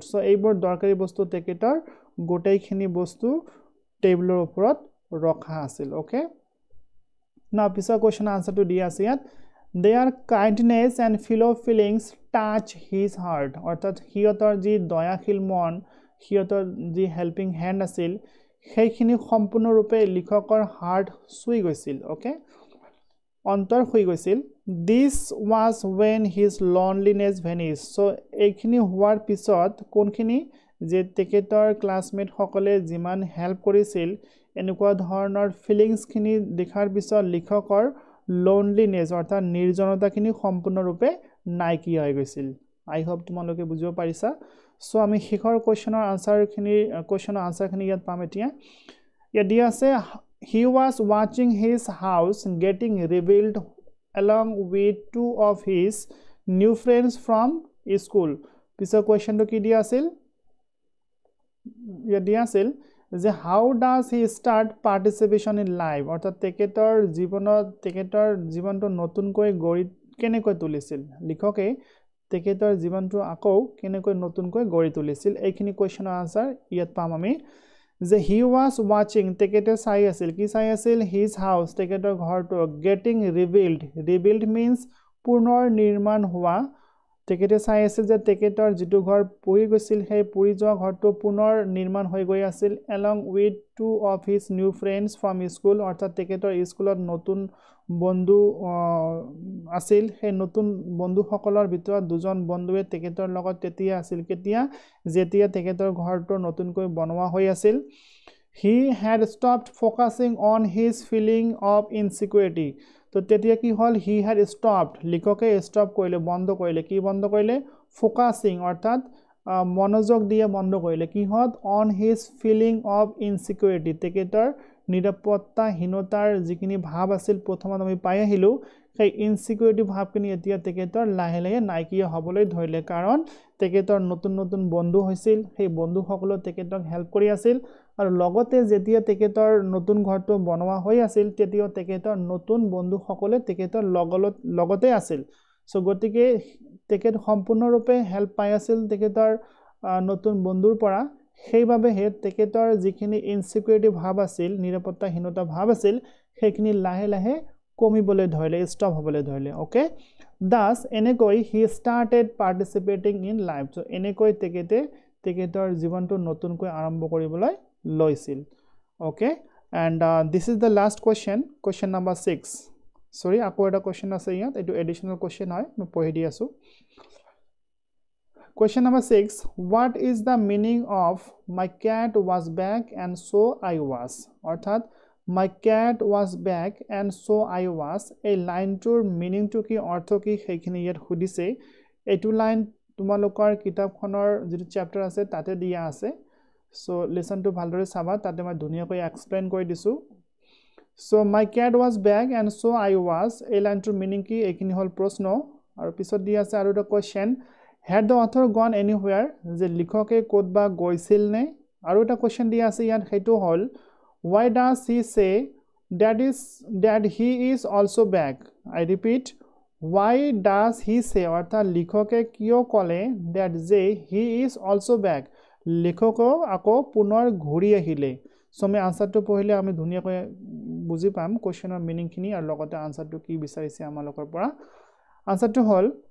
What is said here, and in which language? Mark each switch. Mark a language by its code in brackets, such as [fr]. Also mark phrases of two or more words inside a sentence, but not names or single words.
[as] So এইবোৰ দৰকাৰী বস্তু তেখেতৰ গোটেইখিনি বস্তু টেবুলৰ ওপৰত ৰখা আছিল ওকে now পিছৰ [en] question answer [as] to দিয়া আছে ইয়াত [en] their kindness and fellow feelings touch his heart [as] অৰ্থাৎ হিয়তৰ যি দয়াশীল মন হিয়তৰ যি [en] helping hand [as] আছিল সেইখিনি সম্পূৰ্ণৰূপে লিখকৰ হাৰ্ট চুই গৈছিল ওকে অন্তৰ হৈ গৈছিল [en] this was when his loneliness vanished so [as] এইখিনি হোৱাৰ পিছত কোনখিনি যে তেখেতৰ ক্লাসমেট সকলে যিমান হেল্প কৰিছিল এনেকুৱা ধৰণৰ ফিলিংস খিনি দেখাৰ পিছত লিখকৰ loneliness অৰ্থাৎ নিৰ্জনতাখিনি সম্পূৰ্ণৰূপে নাইকিয়া হৈ গৈছিল [en] I hope [as] তোমালোকে বুজিব পাৰিছা সো আমি শেষৰ কোৱেশ্চনৰ আনসাৰখিনি ইয়াত পাম এতিয়া ইয়াত দিয়া আছে [en] he was watching his house getting rebuilt along with two of his new friends from school [as] পিছৰ কোৱেশ্চনটো কি দিয়া আছিল ইয়াত দিয়া আছিল যে [en] how does he start participation in life [as] অৰ্থাৎ তেখেতৰ জীৱনটো নতুনকৈ গঢ়ি কেনেকৈ তুলিছিল লিখকে তেখেতৰ জীৱনটো আকৌ কেনেকৈ নতুনকৈ গঢ়ি তুলিছিল এইখিনি কোৱেশ্চনৰ আনসাৰ ইয়াত পাম আমি যে [en] he was watching [as] তেখেতে চাই আছিল কি চাই আছিল [en] his house [as] তেখেতৰ ঘৰটো [en] getting rebuilt means [as] পুনৰ নিৰ্মাণ হোৱা তেখেতে চাই আছিল যে তেখেতৰ যেটো ঘৰ পৰি গৈছিল সেই পৰি যোৱা ঘৰটো পুনৰ নিৰ্মাণ হৈ গৈ আছিল [en] along with two of his new friends from school [as] অৰ্থাৎ তেখেতৰ স্কুলত নতুন বন্ধু আছিল সেই নতুন বন্ধুসকলৰ ভিতৰত দুজন বন্ধুৱে তেখেতৰ লগত তেতিয়া আছিল কেতিয়া যেতিয়া তেখেতৰ ঘৰটো নতুনকৈ বনোৱা হৈ আছিল [en] he had stopped focusing on his feeling of insecurity [as] তো তেতিয়া কি হল [en] he had [as] stopped লিখকে stop কৰিলে বন্ধ কৰিলে কি বন্ধ কৰিলে focusing অৰ্থাৎ মনোযোগ দিয়ে বন্ধ কৰিলে কি হত [en] on his feeling of insecurity [as] তেখেতৰ নিৰাপত্তাহীনতাৰ যিখিনি ভাৱ আছিল প্ৰথমত আমি পাই আহিলো সেই ইনসিকিউৰিটি ভাৱখিনি এতিয়া তেখেতৰ লাহে লাহে নাইকিয়া হ'বলৈ ধৰিলে কাৰণ তেখেতৰ নতুন বন্ধু হৈছিল সেই বন্ধুসকলে তেখেতক হেল্প কৰি আছিল আৰু লগতে যেতিয়া তেখেতৰ নতুন ঘৰটো বনোৱা হৈ আছিল তেতিয়া তেখেতৰ নতুন বন্ধুসকলে তেখেতৰ লগতে আছিল সো গতিকে তেখেত সম্পূৰ্ণৰূপে হেল্প পাই আছিল তেখেতৰ নতুন বন্ধুৰ পৰা সেইভাবে তেখেতৰ যিখিনি ইনসিকিউৰিটি ভাৱ আছিল নিৰাপত্তাহীনতা ভাৱ আছিল সেইখিনি লাহে লাহে কমিবলৈ ধৰিলে ষ্টপ হ'বলৈ ধৰিলে ওকে thus এনেকৈ [en] he started participating in life so [as] এনেকৈ তেখেতৰ জীৱনটো নতুনকৈ আৰম্ভ কৰিবলৈ লৈছিল [en] okay and this is the last question number 6 sorry [as] আকৌ এটা question আছে ইয়াত এটো [en] additional question [as] হয় মই পঢ়ি দি আছো [en] question number 6 what is the meaning of my cat was back and so I was অৰ্থাৎ my cat was back and so I was a line tour meaning [as] to কি অৰ্থ কি সেইখিনি ইয়াত খুদিছে এটো লাইন তোমালোকৰ কিতাপখনৰ যেটো চ্যাপ্টাৰ আছে তাতে দিয়া আছে [en] so listen to [as] ভালদৰে চাবা তাতে মই ধুনিয়াকৈ এক্সপ্লেইন কৰি দিছো [en] so my cat was back and so I was a line tour meaning [as] কি এইখিনি হল প্ৰশ্ন আৰু পিছত দিয়া আছে আৰু এটা [en] question had the author gone anywhere [as] যে লিখকে কোডবা গৈছিল নে আৰু এটা question দিয়া আছে ইয়াত হেতু হল [en] why does he say that he is also back I repeat why does he say [as] অর্থাৎ লিখকে কিয় কলে [en] that he is also back [as] লিখক আকৌ পুনৰ ঘূৰি আহিলে সো আমি আনসাৰটো পঢ়িলে আমি ধুনিয়াকৈ বুজি পাম কোৱেশ্চনৰ মিনিং খিনি আৰু লগতে আনসাৰটো কি বিচাৰিছে আমালোকৰ পৰা আনসাৰটো হল